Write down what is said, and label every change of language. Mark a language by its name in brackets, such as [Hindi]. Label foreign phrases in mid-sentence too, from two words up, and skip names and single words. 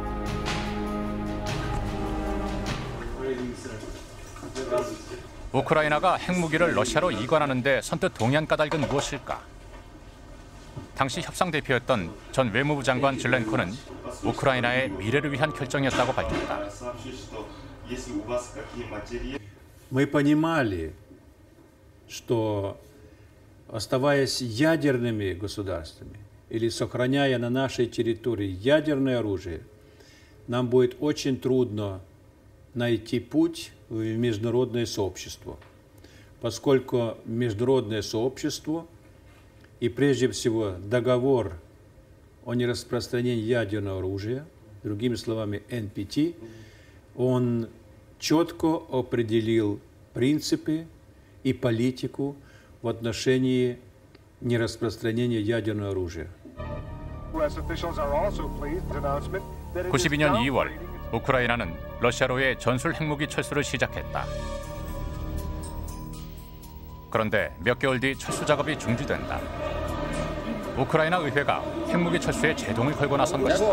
[Korean] 우크라이나가 핵무기를 러시아로 이관하는 데 선뜻 동의한 까닭은 무엇일까? 당시 협상 대표였던 전 외무부 장관 질렌코는 우크라이나의 미래를 위한 결정이었다고 밝혔다. [Russian] Мы понимали, что, оставаясь ядерными государствами или сохраняя на нашей территории ядерное оружие, нам будет очень трудно найти путь в международное сообщество, поскольку международное сообщество и прежде всего договор о нераспространении ядерного оружия, другими словами NPT, он четко определил принципы и политику в отношении нераспространения ядерного оружия. [Korean] 92년 2월 우크라이나는 러시아로의 전술 핵무기 철수를 시작했다. 그런데 몇 개월 뒤 철수 작업이 중지된다. 우크라이나 의회가 핵무기 철수에 제동을 걸고 나선 것이다.